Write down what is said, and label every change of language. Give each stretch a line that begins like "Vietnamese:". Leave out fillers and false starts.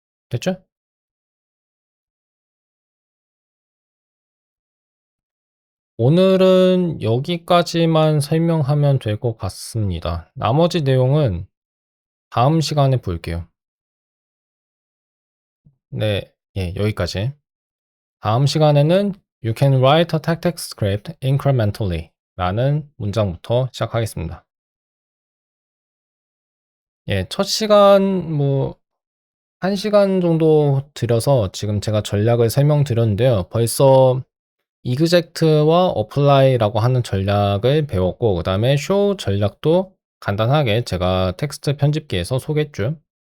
Korean: 됐죠? 오늘은 여기까지만 설명하면 될 것 같습니다. 나머지 내용은 다음 시간에 볼게요. 네, 예, 여기까지. 다음 시간에는
English: You can write a tactic script incrementally
Korean: 라는 문장부터 시작하겠습니다. 예, 첫 시간 1시간 정도 들여서 지금 제가 전략을 설명드렸는데요. 벌써 이그젝트와 어플라이라고 하는 전략을 배웠고, 그 다음에 show 전략도 간단하게 제가 텍스트 편집기에서 소개했죠.